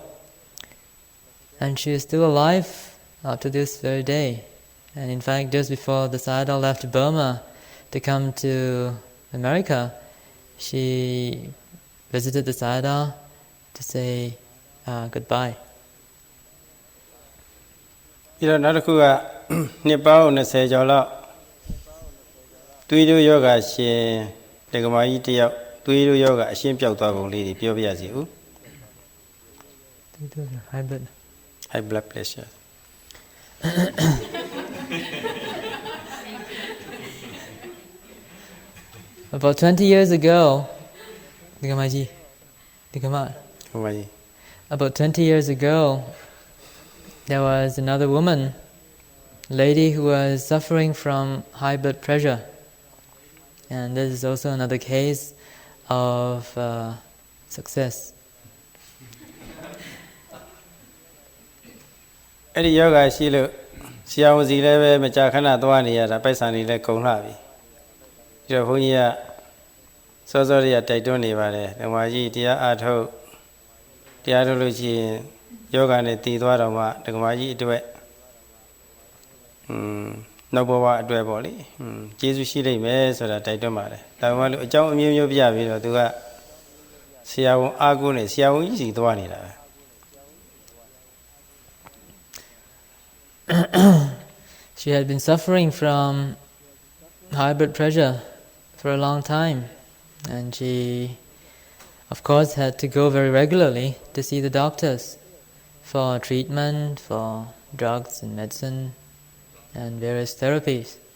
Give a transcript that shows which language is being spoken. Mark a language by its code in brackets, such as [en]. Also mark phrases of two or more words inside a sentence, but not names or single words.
[en] And she is still alive up to this very day. And in fact, just before the Sayadaw left Burma to come to America, she visited the Sayadaw to say goodbye. [my] ပြီးတော့နောက်တစ်ခုကနှစ်ပေါင်း20ကျော်လောက်သွေးတို့ယောဂရှင်တက္ကမကြီးတယောက်သွေးတို့ယောဂအရှင်းပြောက်သွားပုံလေးတွေပြောပြရစီဦး [en] High blood pressure. About 20 years ago, about 20 years ago, there was another woman, lady who was suffering from high blood pressure. And this is also another case of success. [my] အဲ့ဒီယောဂရှိလို့ဆရာဝန်စီလည်းပဲမကြာခဏသွားနေရတာပိုက်ဆံတွေလည်းကုန်လှပြီပြီးတော့ဘုန်းကြီးကစောစောလေးကတိုက်တွန်းနေပါတယ်ဓမ္မကြီးတရားအားထုတ်လို့ရှိရင်ယောဂနဲ့တည်သွားတော့မှဓမ္မကြီးအတွက် နောက်ဘဝအတွက်ပေါ့လေကျေးဇူးရှိလိမ့်မယ်ဆိုတာတိုက်တွန်းပါတယ်ဒါမှမဟုတ်အကြောင်းအမျိုးမျိုးပြပြီးတော့သူကဆရာဝန်အားကိုးနဲ့ဆရာဝန်ကြီးစီသွားနေတာပဲ [en] She had been suffering from high blood pressure for a long time, and she, of course, had to go very regularly to see the doctors for treatment, for drugs and medicine, and various therapies.